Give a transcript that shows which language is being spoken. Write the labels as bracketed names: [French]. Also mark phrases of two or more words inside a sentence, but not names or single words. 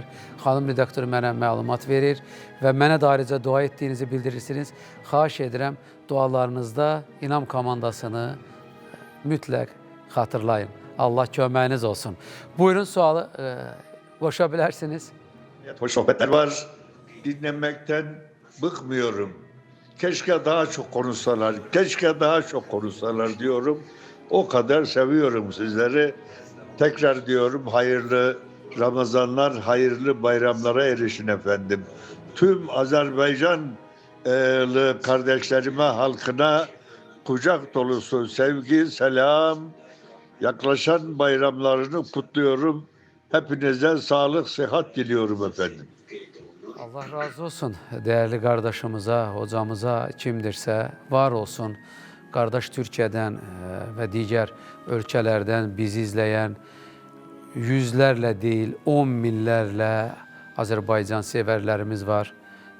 [Azerbaijani] Xanım redaktör mənə məlumat verir və mənə də ayrıca dua etdiyinizi bildirirsiniz. Xahiş edirəm, dualarınızda İnam komandasını mütləq xatırlayın. Allah köməyiniz olsun. Buyurun, sualı qoşa bilərsiniz. [Turkish] Hoş sohbetler var. Dinlemekten bıkmıyorum. Keşke daha çok konuşsalar, keşke daha çok konuşsalar diyorum. O kadar seviyorum sizleri. Tekrar diyorum hayırlı Ramazanlar, hayırlı bayramlara erişin efendim. Tüm Azerbaycanlı kardeşlerime, halkına kucak dolusu sevgi, selam. Yaklaşan bayramlarını kutluyorum. Hepinize sağlık, sıhhat diliyorum efendim. [Azerbaijani] Allah razı olsun dəyərli qardaşımıza, hocamıza, kimdirsə var olsun. Qardaş Türkiyədən və digər ölkələrdən bizi izləyən yüzlərlə deyil, 10 minlərlə Azərbaycan sevərlərimiz var.